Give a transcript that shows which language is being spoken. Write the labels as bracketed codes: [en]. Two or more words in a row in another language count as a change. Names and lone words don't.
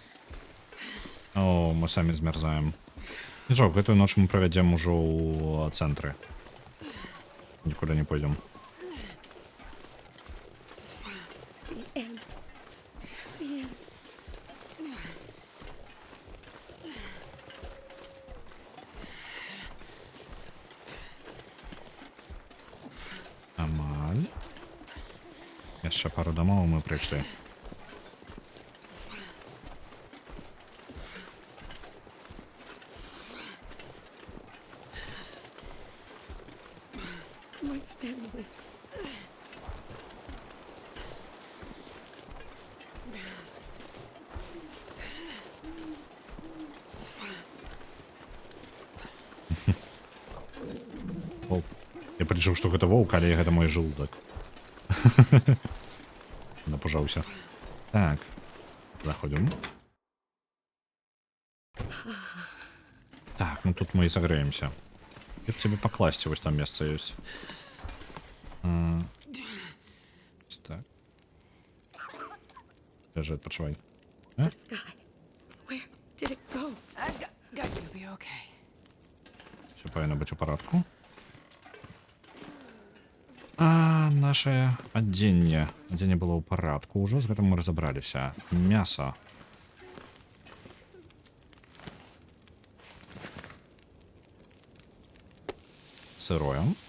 [be] О, мы самі змярзаем. Нічого, гэтую ноч мы правядзем ужо ў цэнтры. Нікуды не пойдзем. [en] The end. The end. [be] Амаль. Яшчэ пару дамоў мы прыйшлі. [en] My family. [be] Воўк. Я палічыў, што гэта воўк, але гэта мой жолудак. Напужаўся. Так. Заходзім. Так, ну тут мы і сагрэемся. Як тебе пакласці, вось там месца ёсць. Так. Ляжы, адпачывай. [en] The sky. Where did it go? Guys, you'll be okay. [be] Все павінна быць у парадку. А наше адзенне. Адзенне было ў парадку. Ужо з гэтым мы разабраліся. Мяса. Сырое.